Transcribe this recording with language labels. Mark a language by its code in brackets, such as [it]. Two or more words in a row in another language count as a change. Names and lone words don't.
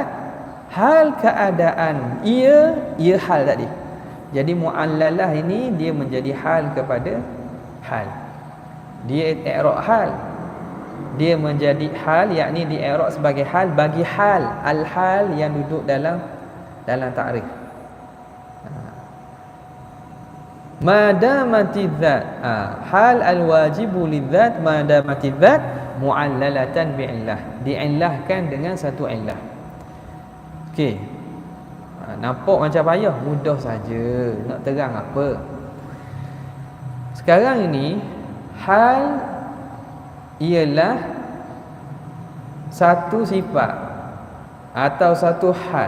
[ms] Hal keadaan ia hal tadi. Jadi muallalah ini dia menjadi hal kepada hal. Dia i'rab hal. Dia menjadi hal, yakni di i'rab sebagai hal bagi hal, al-hal yang duduk dalam ta'rif. [ar] مادامت ذات، حال الواجب لذات مادامت ذات معللة بعلة, [ms] di'illahkan dengan satu illah. Okey. Nampak macam payah, mudah saja nak terang apa. Sekarang ini hal ialah satu sifat atau satu hal.